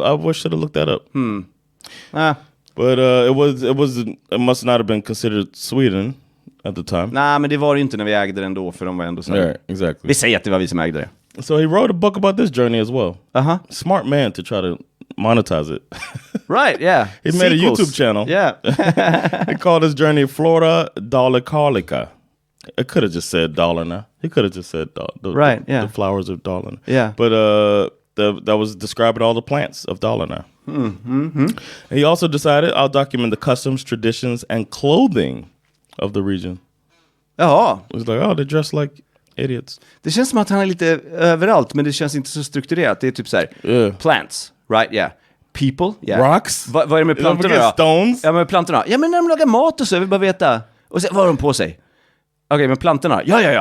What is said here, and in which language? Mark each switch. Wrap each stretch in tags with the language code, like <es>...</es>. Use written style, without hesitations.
<en>I wish I should have looked that up. But it must not have been considered Sweden at the time.</en> <sv>Nej, men det var det inte när vi ägde den då, för de var ändå så.</sv> <en>Yeah, exactly.</en> <sv>Vi säger att det var vi som ägde det.</sv> <en>So he wrote a book about this journey as well. Smart man to try to monetize it. Right, yeah. He made a YouTube channel. Yeah. He called his journey Flora Dalecarlica. It could have just said Dalarna. He could have just said the flowers of Dalarna. Yeah. But that was describing all the plants of Dalarna. Mm-hmm. He also decided, I'll document the customs, traditions, and clothing of the region.</en> <sv>Ja.</sv> <en>It was like, they dress like idiots.</en> <sv>Det känns som att han är lite överallt, men det känns inte så strukturerat. Det är typ så här,</sv> <en>plants, right, yeah. People, yeah. Rocks.</en> <sv>Vad är det med plantorna då?</sv> <en>Stones.</en> <sv>Ja, men plantorna. Ja, men när de lagar mat och så, jag vill bara veta. Och så, vad har de på sig? Okej, men plantorna. Ja.</sv>